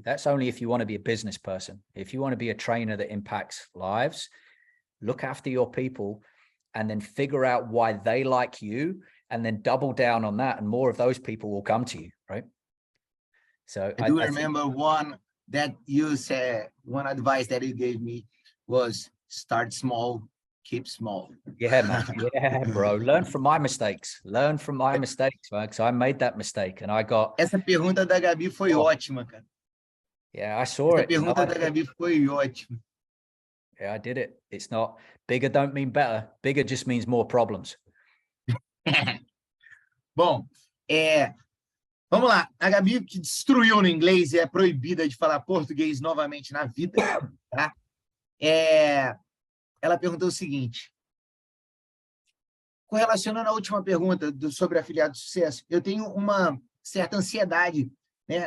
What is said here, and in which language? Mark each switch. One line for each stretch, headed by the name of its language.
English: That's only if you want to be a business person. If you want to be a trainer that impacts lives, look after your people and then figure out why they like you and then double down on that, and more of those people will come to you, right? So I do remember one that you said, one advice that you gave me was start small, keep small. Yeah, man. Yeah, bro. Learn from my mistakes. Learn from my mistakes, man. Because I made that mistake and I got...
Portuguese: Essa pergunta da Gabi foi ótima, cara.
English: Yeah, I saw it.
Portuguese: Essa pergunta da Gabi foi ótima.
English: Yeah, I did it. It's not... Bigger don't mean better. Bigger just means more problems.
Portuguese: Bom, vamos lá. A Gabi, que destruiu no inglês e é proibida de falar português novamente na vida, tá? Ela perguntou o seguinte, correlacionando a última pergunta sobre afiliado de sucesso, eu tenho uma certa ansiedade, né?